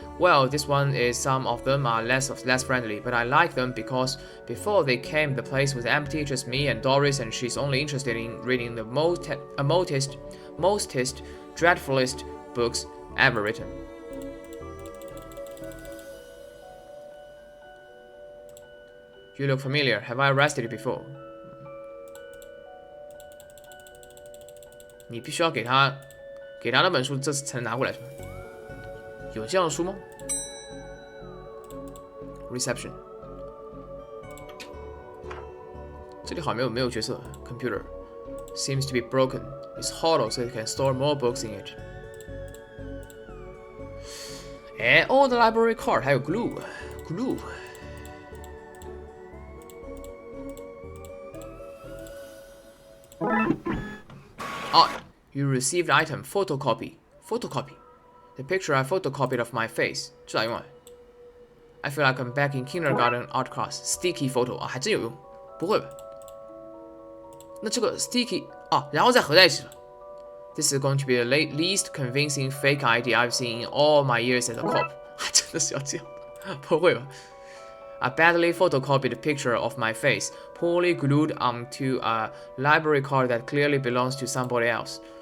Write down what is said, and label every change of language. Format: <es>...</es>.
<en>Well, this one is. Some of them are less friendly, but I like them because before they came, the place was empty, just me and Doris, and she's only interested in reading the mostest, dreadfulest books ever written. You look familiar. Have I arrested you before?</en> <zh>你必须要给他那本书，这才能拿过来是吧？有这样的书吗 ？Reception。这里好像没有角色。</zh> <en>Computer seems to be broken. It's hollow, so you can store more books in it. 哎 ，Old library card 还有 glue。 Oh, you received item photocopy. The picture I photocopied of my face.</en> <zh>这咋用啊</zh> <en>I feel like I'm back in kindergarten art class.</en> <zh>Sticky photo 啊，还真有用。不会吧？那这个 sticky 啊，然后再合在一起了。</zh> <en>This is going to be the least convincing fake ID I've seen in all my years as a cop.</en> <zh>还真的是要这样？不会吧？</zh> <en>A badly photocopied picture of my face, poorly glued onto a library card that clearly belongs to somebody else.</en>